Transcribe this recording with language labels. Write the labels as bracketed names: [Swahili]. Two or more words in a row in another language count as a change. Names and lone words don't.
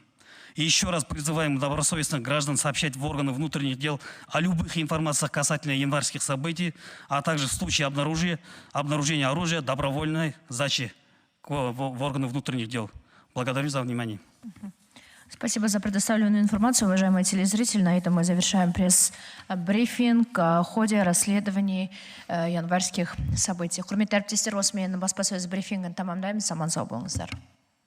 [Russian] И еще раз призываем добросовестных граждан сообщать в органы внутренних дел о любых информациях касательно январских событий, а также в случае обнаружения оружия добровольной сдачи в органы внутренних дел. Благодарю за внимание. Спасибо за предоставленную информацию, уважаемые телезрители. На этом мы завершаем пресс-брифинг о ходе расследований январских событий. [Kazakh] Құрметті әріптестер, осымен баспасөз брифингін тамамдаймыз. Аман сау болыңыздар.